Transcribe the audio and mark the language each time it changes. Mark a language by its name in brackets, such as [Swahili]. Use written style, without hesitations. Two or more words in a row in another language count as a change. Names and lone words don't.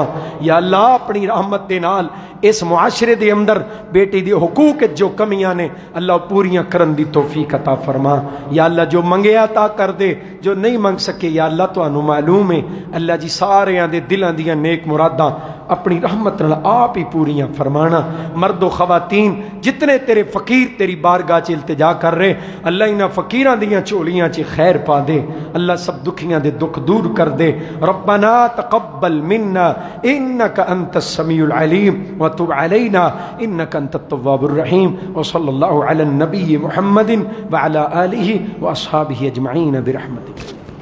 [Punjabi] یا اللہ اپنی رحمت دے نال اس معاشرے دے اندر بیٹی دی حقوق جو کمیاں نے اللہ پوریاں کرن دی توفیق عطا فرما. یا اللہ جو منگے عطا کر دے، جو نہیں منگ سکے یا اللہ تانوں معلوم ہے. اللہ جی سارے دے دلاں دیاں نیک مراداں اپنی رحمت نال آپ ہی پوریاں فرمانا. مرد و خواتین جتنے تیرے فقیر تیری بارگاہ چ التجا کر رہے اللہ انہاں فقیراں دیاں چولیاں چ خیر پا دے. اللہ سب دکھیاں دے دکھ دور کر دے. [Arabic] ربنا تقبل منا انک انت السمیع العلیم وتب علینا انک انت التواب الرحیم. وصلی اللہ علی النبی محمد وعلی آلہ واصحابہ اجمعین برحمتک.